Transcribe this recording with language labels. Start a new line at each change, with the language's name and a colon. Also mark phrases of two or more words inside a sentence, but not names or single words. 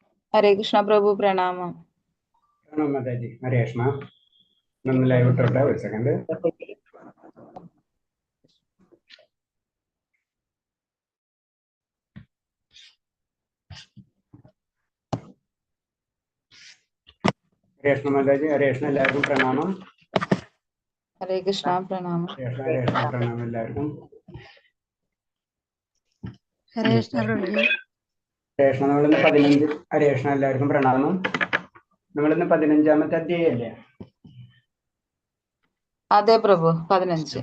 Hindi: हरे कृष्णा प्रभु प्रणाम। प्रणाम माता जी। हरे कृष्णा।
Malayalam: നന്നു ലൈവ് ഇട്ടോട്ടാ
Hindi: ഒരു സെക്കൻഡ്. हरे कृष्णा माता जी. हरे कृष्णा
Malayalam: എല്ലാവർക്കും പ്രണാമം.
Hindi: हरे कृष्णा प्रणाम।
Malayalam: ഹരേ കൃഷ്ണ പ്രണാമം എല്ലാവർക്കും. ഹരേ കൃഷ്ണ പ്രഭുജി. ഹരേ കൃഷ്ണ. നമ്മളിന്ന് 15 ഹരേ കൃഷ്ണ എല്ലാവർക്കും പ്രണാമം. നമ്മളിന്ന് 15ാമത്തെ അധ്യായമല്ലേ? അതെ പ്രഭു 15.